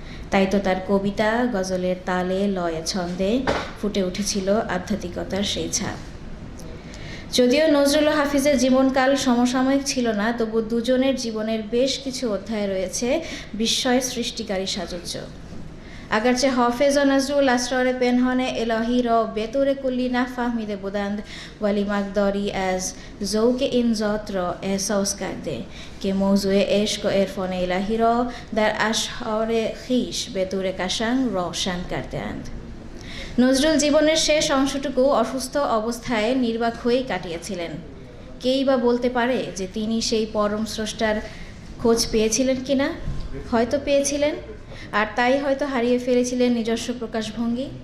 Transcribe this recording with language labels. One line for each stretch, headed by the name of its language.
Bangla: তাই তো তার কবিতা, গজলের তালে, লয়ে, ছন্দে ফুটে উঠেছিল আধ্যাত্মিকতার সেই ছাপ। যদিও নজরুল ও হাফিজের জীবনকাল সমসাময়িক ছিল না, তবু দুজনের জীবনের বেশ কিছু অধ্যায় রয়েছে বিস্ময় সৃষ্টিকারী সাজুজ্য।
Persian: اگرچه حافظ و نزول اسرار پنهان الهی را به طور کلی نفهمیده بودند، ولی مقداری از ذوق این ذات را احساس کرده که موضوع عشق و عرفان الهی را در اشعار خویش به طور قشنگ روشن کرده‌اند।
Bangla: নজরুল জীবনের শেষ অংশটুকু অসুস্থ অবস্থায় নির্বাক হয়েই কাটিয়েছিলেন। কেই বা বলতে পারে যে তিনি সেই পরম স্রষ্টার খোঁজ পেয়েছিলেন কিনা? হয়তো পেয়েছিলেন, আর তাই হয়তো হারিয়ে ফেলেছিলেন নিজস্ব প্রকাশভঙ্গি।